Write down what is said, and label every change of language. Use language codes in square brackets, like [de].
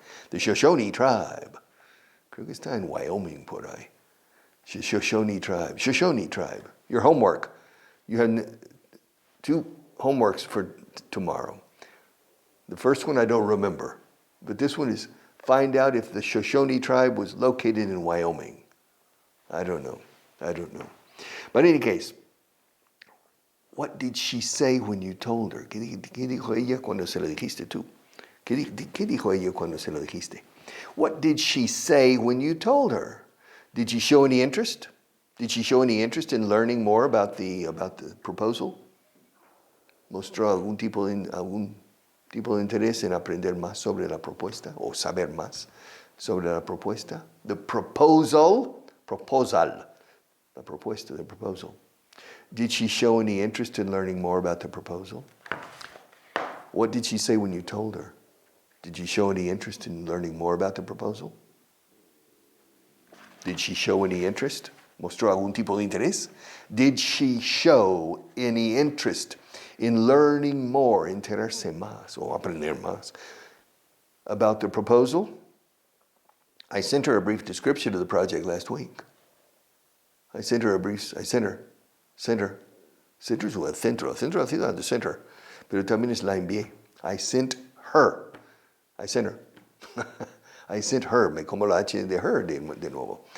[en] The Shoshone tribe. [es] Creo que está en Wyoming por ahí. [en] Shoshone tribe. Your homework. You have 2 homeworks for tomorrow. The first one I don't remember. But this one is find out if the Shoshone tribe was located in Wyoming. I don't know. But in any case, what did she say when you told her? [es] ¿Qué dijo ella cuando se lo dijiste tú? ¿Qué dijo ella cuando se lo dijiste? [en] What did she say when you told her? Did she show any interest? Did she show any interest in learning more about the proposal? [es] ¿Mostró algún tipo de interés en aprender más sobre la propuesta o saber más sobre la propuesta? [en] The proposal, [es] la propuesta, [en] the proposal. Did she show any interest in learning more about the proposal? What did she say when you told her? Did she show any interest in learning more about the proposal? Did she show any interest? [es] ¿Mostró algún tipo de interés? [en] Did she show any interest in learning more, [es] enterarse más o aprender más [en] about the proposal? I sent her a brief description of the project last week. [es] Center es un centro de ciudad, [en] the center, [es] pero también es la envié. [en] I sent her. I sent her, [es] me como la H de her de nuevo.